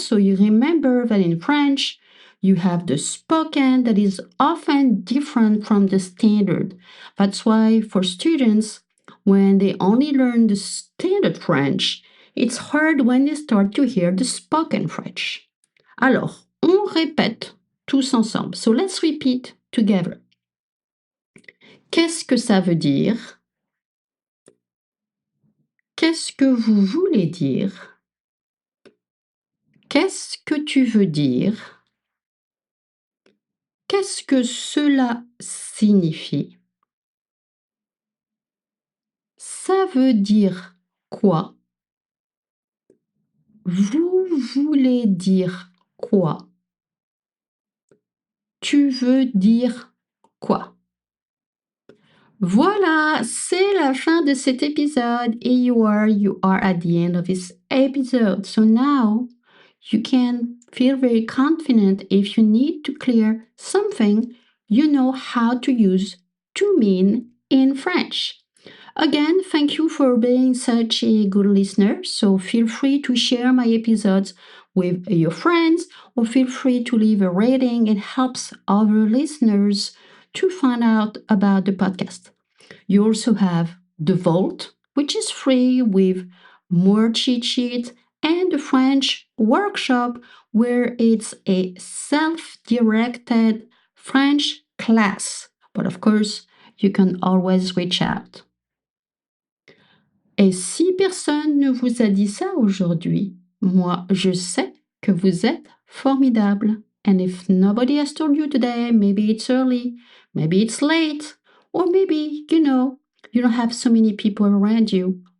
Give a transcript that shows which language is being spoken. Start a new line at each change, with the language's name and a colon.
English: So you remember that in French, you have the spoken that is often different from the standard. That's why for students, when they only learn the standard French, it's hard when they start to hear the spoken French.
French: Alors, on répète tous ensemble.
English: So let's repeat together.
French: Qu'est-ce que ça veut dire? Qu'est-ce que vous voulez dire? Qu'est-ce que tu veux dire? Qu'est-ce que cela signifie? Ça veut dire quoi? Vous voulez dire quoi? Tu veux dire quoi? Voilà, c'est la fin de cet épisode.
English: Et you are at the end of this episode. So now you can feel very confident if you need to clear something, you know how to use to mean in French. Again, thank you for being such a good listener. So feel free to share my episodes with your friends or feel free to leave a rating. It helps other listeners to find out about the podcast. You also have the Vault, which is free with more cheat sheets, and the French workshop, where it's a self directed French class. But of course, you can always reach out.
French: Et si personne ne vous a dit ça aujourd'hui, moi, je sais que vous êtes formidable.
English: And if nobody has told you today, maybe it's early, maybe it's late, or maybe, you don't have so many people around you.